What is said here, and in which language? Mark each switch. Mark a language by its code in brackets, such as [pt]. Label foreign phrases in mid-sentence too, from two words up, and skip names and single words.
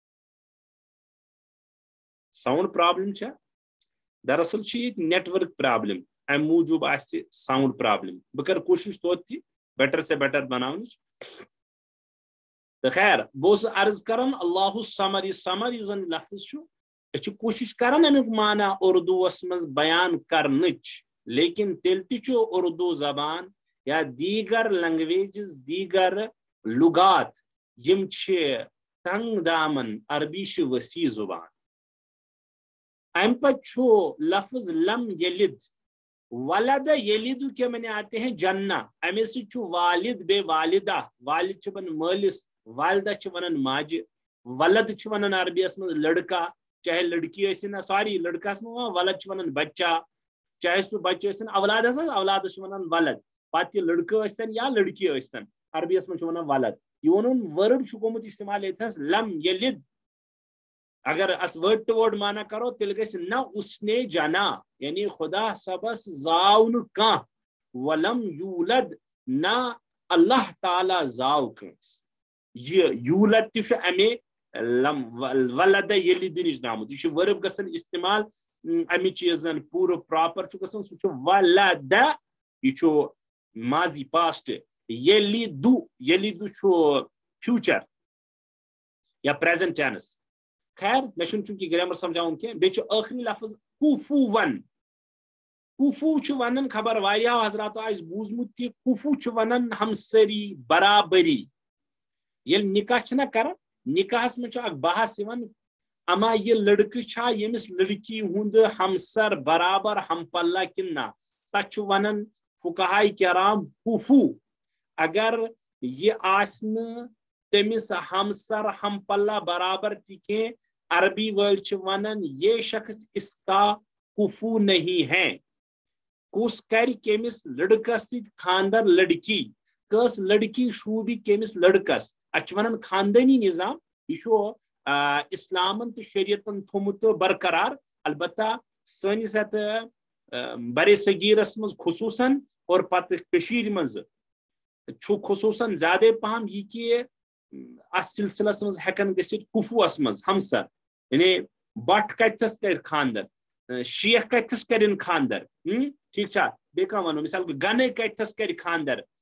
[en] sound problem [ks] چھا دراصل چھِ ییٚتہِ [en] network problem [ks] امہِ موٗجوٗب آسہِ ساؤنڈ پرابلم بہٕ کرٕ کوٗشش توتہِ تہِ بیٹر سے بیٹر بناونٕچ تہٕ خیر بہٕ اوسُس عرض کران اللہُ صمد یُس زن لفظ چھُ أسۍ چھِ کوٗشش کران امیُک معنی اردوٗوس منٛز بیان کرنٕچ لیکن تیٚلہِ تہِ چھُ اردو زبان یا دیگر لنگویجز دیگر لغات یِم چھِ تنگ دامن عربی چھِ وسیع زبان امہِ پتہٕ چھُ لفظ [ar] لم یلد [ks] ولد یلد [ur] کے معنی آتے ہیں [ks] جنہ امے سۭتۍ چھُ والد بے والدہ والد چھِ ونان مٲلِس والدہ چھِ ونان ماجہِ ولد چھِ ونان عربیس منٛز [ur] لڑکا چاہے لڑکی [ks] ٲسِن سوری لڑکس منٛز ولد چھِ ونان بچہ چاہے سُہ بچہ ٲسِن اولادس اولادس چھِ ونان ولد پتہٕ یہِ لڑکہٕ ٲسۍتن یا لڑکی ٲسۍتن عربیس منٛز چھِ ونان ولد یہِ ووٚنُن ورب چھُ گوٚمُت استعمال ییٚتھس [ar] لم یلد [ks] اگر اتھ [en] word to word [ks] معنی کرو تیٚلہِ گژھِ نہ [ur] اس نے جنا [ks] یعنی خدا صبس زاو نہٕ کانٛہہ [ar] ولم یولد [ks] نہ اللہ تعالیٰ زاو کٲنٛسہِ یہ یولد تہِ چھُ امے ولد یلد نِش درٛامُت یہِ چھُ ورب گژھان استعمال امِچ یۄس زن پوٗرٕ پراپر چھُ گژھان سُہ چھُ ولد یہ چھُ ماضی پاسٹ یلیدو یلیدو چھُ فیوچر یا [en] present tense [ks] خیر مےٚ چھُنہٕ چوٗنٛکہِ گرامر سمجھاوُن کینٛہہ بیٚیہِ چھُ ٲخری لفظ کوفو ون کوفو چھُ ونان خبر واریاہو حضراتو آسہِ بوٗزمُت تہِ کوفو چھُ ونان ہمسری برابری ییٚلہِ نکاح چھِنہ کران نکاحس منٛز چھُ اکھ بحث یِوان اما یہِ لڑکہٕ چھا ییٚمِس لڑکی ہُنٛد ہمسر برابر ہم پلہ کِنہٕ نہ تتھ چھُ ونان فقہاء کرام کوفو اگر یہِ آسہِ نہٕ تٔمِس ہمسر ہم پلہ برابر تہِ کینٛہہ عربی وٲلۍ چھِ ونان [ur] یہ شخص اس کا کفو نہیں ہے [ks] کُس کرِ کٔمِس لڑکس سۭتۍ خاندر لڑکی کٲژ لڑکی شوٗبہِ کٔمِس لڑکس اتھ چھِ ونان خاندٲنی نظام یہِ چھُ اسلامن تہٕ شریعتن تھوٚمُت برقرار البتہ سٲنِس یتھ برِ صغیٖرس منٛز خصوٗصن اور پتہٕ کٔشیٖرِ منٛز چھُ خصوٗصن زیادے پہم یہِ کہِ اتھ سلسلس منٛز ہٮ۪کان گٔژھِتھ کُفوس منٛز ہمسر یعنی بٹ کتھس کرِ خاندر شیخ کتھس کرن خاندر ٹھیک چھا بیٚیہِ کانٛہہ ونو مثال گنے کتھس کرِ خاندر